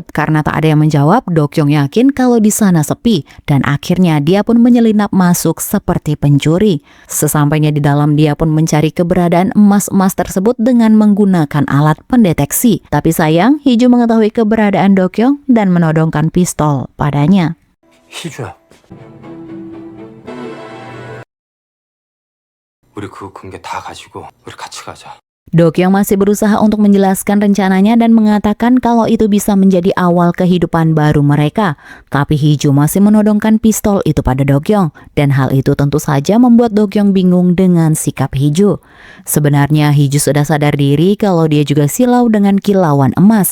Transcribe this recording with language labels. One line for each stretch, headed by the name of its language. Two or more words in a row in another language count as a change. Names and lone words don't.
Indonesian: Karena tak ada yang menjawab, Do-kyung yakin kalau di sana sepi. Dan akhirnya dia pun menyelinap masuk seperti pencuri. Sesampainya di dalam, dia pun mencari keberadaan emas-emas tersebut dengan menggunakan alat pendeteksi. Tapi sayang, Hiju mengetahui keberadaan Do-kyung dan menodongkan pistol padanya.
Korean: 희주야. 우리 그 금괴 다 가지고 우리 같이 가자.
Indonesian: Do-kyung masih berusaha untuk menjelaskan rencananya dan mengatakan kalau itu bisa menjadi awal kehidupan baru mereka. Tapi Hiju masih menodongkan pistol itu pada Do-kyung. Dan hal itu tentu saja membuat Do-kyung bingung dengan sikap Hiju. Sebenarnya Hiju sudah sadar diri kalau dia juga silau dengan kilauan emas.